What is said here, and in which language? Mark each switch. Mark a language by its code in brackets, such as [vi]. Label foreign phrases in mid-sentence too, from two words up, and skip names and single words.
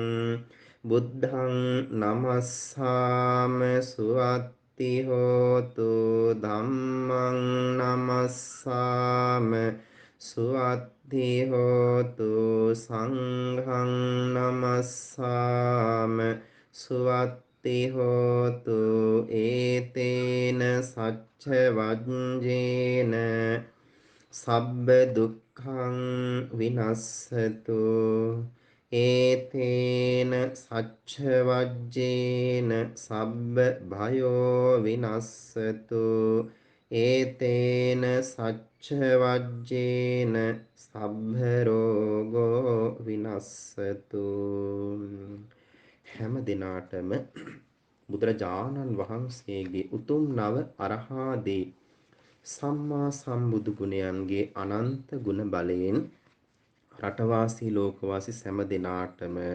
[pi] බුද්ධං නමස්සාම සුවත්ති හෝතු ධම්මං නමස්සාම සුවත්ති හෝතු සංඝං නමස්සාම සුවත්ති හෝතු ඒතේන සච්ච වජ්ජේන සබ්බ දුක්ඛං විනස්සතු ඒතේන සච්ච වජ්ජේන සබ්බ භයෝ විනස්සතු ඒතේන සච්ච වජ්ජේන සබ්බ රෝගෝ විනස්සතු [si] හැම දිනාටම බුදුරජාණන් වහන්සේගේ උතුම් නව අරහාදී සම්මා සම්බුදු ගුණයන්ගේ අනන්ත ගුණ බලයෙන් රටවාසී ලෝකවාසී සෑම දිනාටම